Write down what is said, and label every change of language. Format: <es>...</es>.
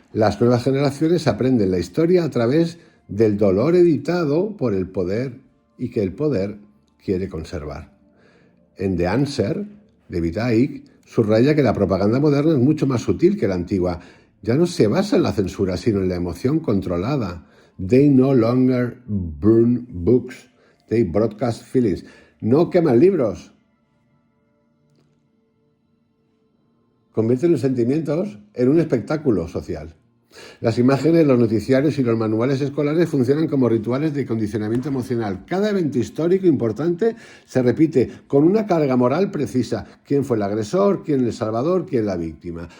<es>Las nuevas generaciones aprenden la historia a través del dolor editado por el poder y que el poder quiere conservar. En The Answer, David Icke subraya que la propaganda moderna es mucho más sutil que la antigua. Ya no se basa en la censura, sino en la emoción controlada.</es> <en>They no longer burn books, they broadcast feelings.</en> <es>No queman libros. Convierten los sentimientos en un espectáculo social. Las imágenes, los noticiarios y los manuales escolares funcionan como rituales de condicionamiento emocional. Cada evento histórico importante se repite con una carga moral precisa. ¿Quién fue el agresor? ¿Quién el salvador? ¿Quién la víctima?</es>